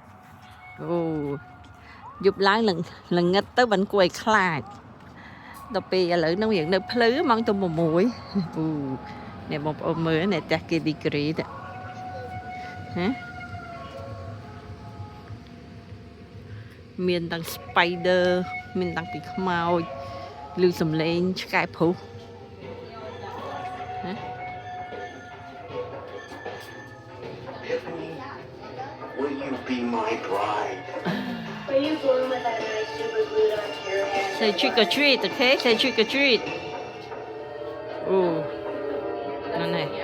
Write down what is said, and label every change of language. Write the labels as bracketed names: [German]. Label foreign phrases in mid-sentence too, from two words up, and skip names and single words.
[Khmer] អូយប់ឡើងល្ងឹតទៅបានគួរឲ្យខ្លាចដល់ពេលឥឡូវនឹងរៀងនៅភ្លឺម៉ោងទៅ6អូនេះបងប្អូនមើលនេះផ្ទះគេ decorate ហ៎មានទាំង spider មានទាំងពីខ្មោចឮសំឡេងឆ្កែព្រុសហ៎ [English] Will you be my bride? Are you going with that nice super glued onto your hair? Say trick or treat, okay? Say trick or treat. Oh, no, no.